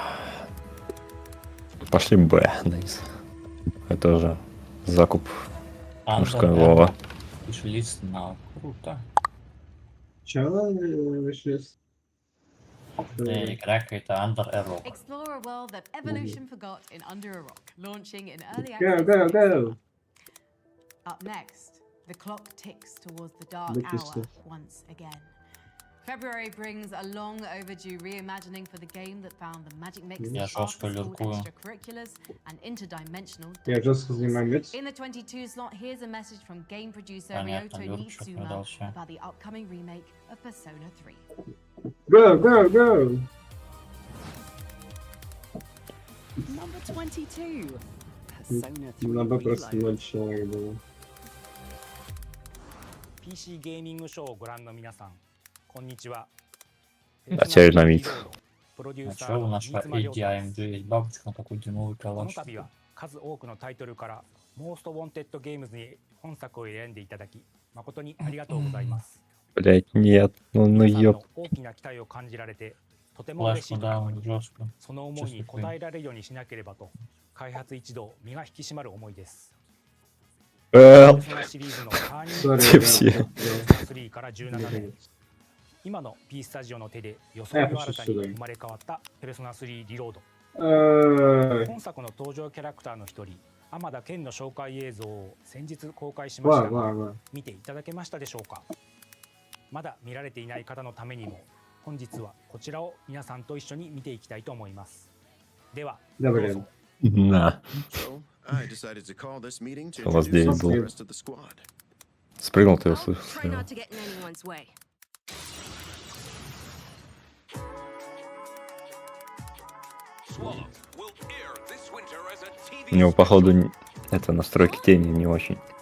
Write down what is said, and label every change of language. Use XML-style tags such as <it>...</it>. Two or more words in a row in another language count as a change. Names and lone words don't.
<ru>Пошли Б, Денис. Это уже закуп мужского. Вишлист now. Круто. Чего вишлист? Игра какая-то Under a Rock.</ru> <en>Explore a world that evolution forgot in Under a Rock, launching in early Go, access. go, go! Up next, the clock ticks towards the dark hour once again. February brings a long overdue reimagining for the game that found the magic mix of after-school extracurriculars and interdimensional depth. In the 22 slot, here's a message from game producer Ryoto Nitsuma about the upcoming remake of Persona 3. Go, go, go! Number 22. Persona 3</en> <ru>Надо просто Reload. 0 человек было.</ru> <ja>PC ゲーミングショーをご覧の皆さん、こんにちは。</ja> <ru>Терминамид. А что у нас по ADIMG есть бабочка на такой дюймовый</ru> <ja>この</ja> <ru>калаш?</ru> <ja>度は数多くのタイトルからモーストウォンテッドゲームズに本作を選んでいただき誠にありがとうございます。</ja> <ru>Блять, нет, ну ёп.</ru> <ja>大きな期待を感じられてとても嬉しいとともにその思いに応えられるようにしなければと開発一同身が引き締まる思いです。ペルソナシリーズの</ja> <en>turning point</en> <ja>はペルソナ3から17年今の P スタジオの手で装いを新たに生まれ変わったペルソナ3リロード。本作の登場キャラクターの一人天田健の紹介映像を先日公開しましたが見ていただけましたでしょうか。まだ見られていない方のためにも本日はこちらを皆さんと一緒に見ていきたいと思います。ではどうぞ。</ja> <ru>На. У вас 9 был. Спрыгнул, ты услышал. У него, походу, это настройки тени не очень.</ru>